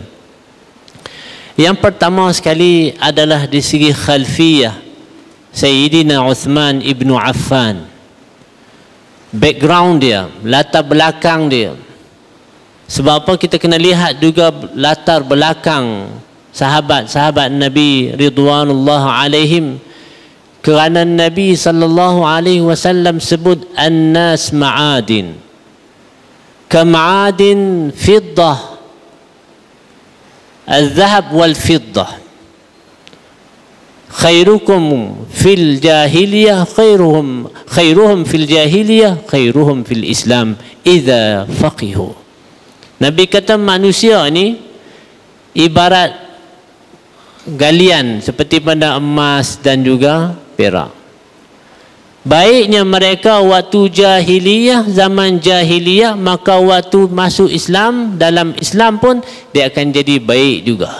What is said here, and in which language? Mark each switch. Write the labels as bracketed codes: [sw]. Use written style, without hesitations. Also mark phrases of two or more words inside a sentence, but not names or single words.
[ms] Yang pertama sekali adalah di segi khalfiyah Sayyidina Uthman ibn Affan, background dia, latar belakang dia. Sebab apa kita kena lihat juga latar belakang sahabat-sahabat Nabi [ar] رضوان الله عليهم, [ms] kerana Nabi [ar] صلى الله عليه وسلم [ms] sebut [ar] الناس معادن كمعادن الفضة, الذهب والفضة خيركم في الجاهلية خيرهم في الجاهلية خيرهم في الإسلام إذا فقهوا. [ms] Nabi kata manusia ni ibarat galian seperti pada emas dan juga perak. Baiknya mereka waktu jahiliyah, zaman jahiliyah, maka waktu masuk Islam, dalam Islam pun dia akan jadi baik juga.